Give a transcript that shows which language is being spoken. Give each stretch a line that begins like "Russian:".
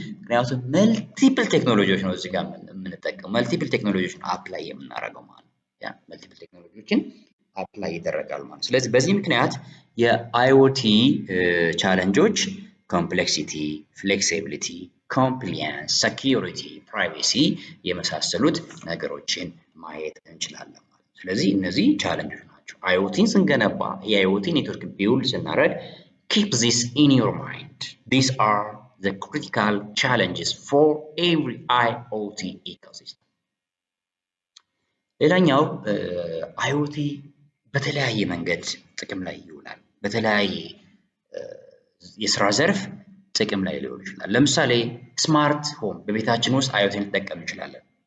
Amharic: ምክንያቱም መልቲፕል ቴክኖሎጂዎች ነው እዚህ ጋር የምንጠቀመው መልቲፕል ቴክኖሎጂዎችን አፕላይ የምናደርገው ማለት ነው። ያ መልቲፕል ቴክኖሎጂዎችን አፕላይ ይደረጋል ማለት ነው። ስለዚህ በዚህ ምክንያት የአይኦቲ ቻለንጆች ኮምፕሌክሲቲ፣ ፍሌክሲቢሊቲ፣ ኮምፕሊያንስ፣ ሴኪዩሪቲ፣ ፕራይቬሲ የመሳሰሉት ነገሮችን ማየት እንችላለን ማለት ነው። ስለዚህ እነዚህ ቻለንጆች ናቸው። አይኦቲን ስንገነባ የአይኦቲ ኔትወርክ ቢውልድ ስናደርግ
English: keep this in your mind. These are the critical challenges for every IoT ecosystem.
Amharic: ሌላኛው አይኦቲ በተለያየ መንገድ ጥቅም ላይ ይውላል። በተለያየ የስራ ዘርፍ ጥቅም ላይ ሊውል ይችላል። ለምሳሌ ስማርት ሆም በቤታችን ውስጥ አይኦቲ ልንጠቀም እንችላለን።